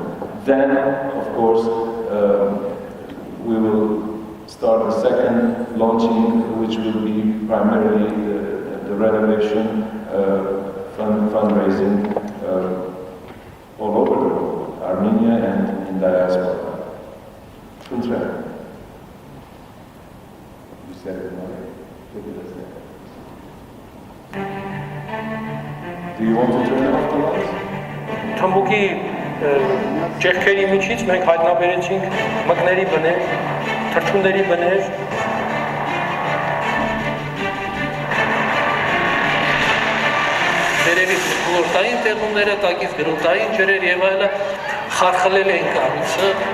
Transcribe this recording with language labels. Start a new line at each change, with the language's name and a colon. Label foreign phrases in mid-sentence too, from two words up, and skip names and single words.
English: Then, of course, we will start the second launching, which will be primarily the renovation fundraising all over the world, Armenia and in diaspora. Kuntra, you said it right. Do you want to turn off the lights?
Armenian: Թմբուկի ճեղքերի միջից մենք հայտնաբերեցինք մկների բներ, թռչունների բներ, վերևից գլորտային տեղումները, տակից գրունտային ջրեր եւ այլը խարխլել են կառույցը։